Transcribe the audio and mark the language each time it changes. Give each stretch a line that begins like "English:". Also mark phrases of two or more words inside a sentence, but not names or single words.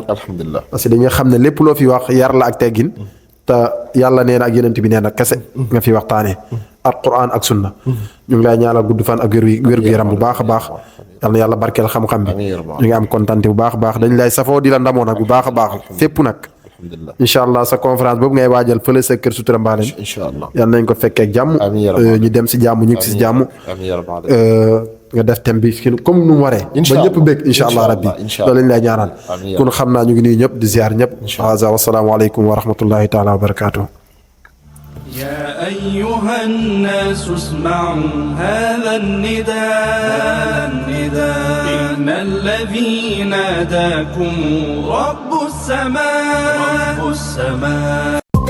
Wolof: alhamdulilah
French: parce que
Wolof: dañuy xam ne lépp loo fi wax yar la ak teggin te yàlla nee na ak yonent bi nee na kese nga fi waxtaanee alquran ak sunna ñu ngi lay ñaanal gudd fan ak wér gu yaram bu baax a baax yal na yàlla barkeel xam-xam bi ñu ngi am kontaante bu baax a baax dañ lay safoo di la ndamoo nag bu baax a baax fépp nag
Arabic: إن شاء الله
Wolof: sa conférence boobu ngay waajal fële sa kër Sutura Mbaleen yal nañ ko fekkee ak jàmm ñu dem si jàmm ñu ngi si jàmm nga def thème bi comme nu mu waree ba ñëpp bëgg
Arabic: إن شاء الله ربي
Wolof: loolu lañ lay ñaanal kon xam naa ñu ngi nuyu ñëpp di ziar ñëpp
Arabic: هذا والسلام عليكم ورحمة الله تعالى وبركاته يا أيها الناس اسمعوا هذا النداء إن الذي ناداكم رب السماء